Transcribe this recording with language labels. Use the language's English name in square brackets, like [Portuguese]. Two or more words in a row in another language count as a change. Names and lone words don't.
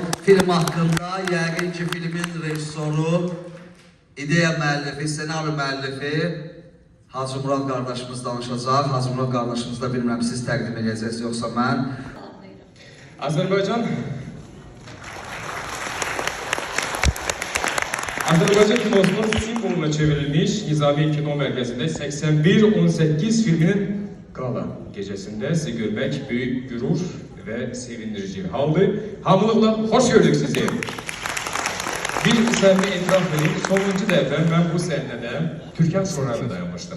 [Azerbaijani] Film haqqında yəqin ki filmin rejissoru, ideya müəllifi, senaryo müəllifi Hacı Murad qardaşımız danışacaq. Hacı Murad qardaşımız da bilmirəm, siz təqdim edəcəksiniz, yoxsa mən. [Turkish] Azerbaycan kinosunun simvoluna çevrilmiş Nizami Kino Merkezi'nde 81-18 filminin gala gecesinde sizi görmek büyük gurur ve sevindirici bir haldı. Hamılıkla hoş gördük sizi. Bir sahne etraf vereyim. Sonuncu defa ben bu sahnede Türkan Sorar'la dayanmıştım.